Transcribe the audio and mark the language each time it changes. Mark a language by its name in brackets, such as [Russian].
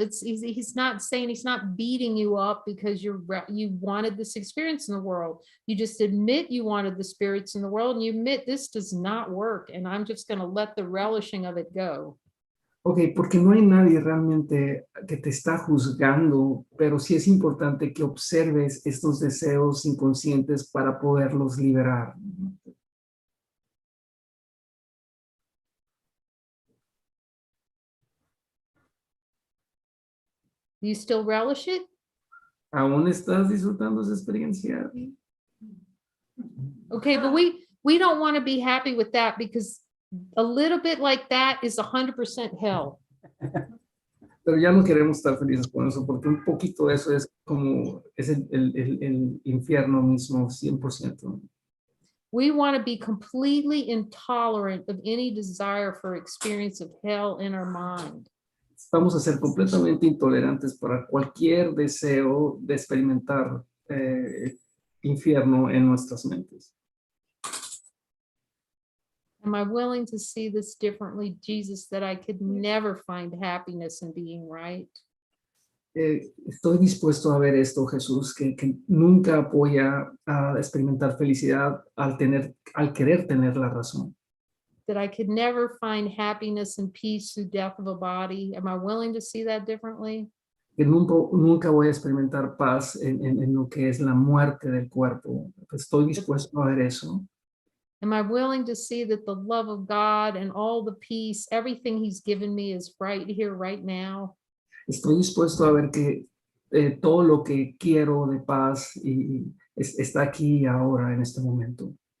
[English] He's not saying, he's not beating you up because you wanted this experience in the world. You just admit you wanted the spirits in the world and you admit this does not work. And I'm just going to let the relishing of it go. [Spanish] Ok, porque no hay nadie realmente que te está juzgando, pero sí es importante que observes estos deseos inconscientes para poderlos liberar. [English] Do you still relish it? [Spanish] ¿Aún estás disfrutando esa experiencia? [English] Okay, but we don't want to be happy with that because a little bit like that is 100% hell. [Spanish] Pero ya no queremos estar felices con eso, porque un poquito de eso es como, es el infierno mismo, 100%. [English] We want to be completely intolerant of any desire for experience of hell in our mind. [Spanish] Vamos a ser completamente intolerantes para cualquier deseo de experimentar infierno en nuestras mentes. [English] Am I willing to see this differently, Jesus, that I could never find happiness in being right? [Spanish] Estoy dispuesto a ver esto, Jesús, que nunca voy a experimentar felicidad al querer tener la razón. [English] That I could never find happiness and peace through death of a body. Am I willing to see that differently? [Spanish] Que nunca voy a experimentar paz en lo que es la muerte del cuerpo. Estoy dispuesto a ver eso. [English] Am I willing to see that the love of God and all the peace, everything he's given me is right here, right now? [Spanish] Estoy dispuesto a ver que todo lo que quiero de paz está aquí y ahora en este momento.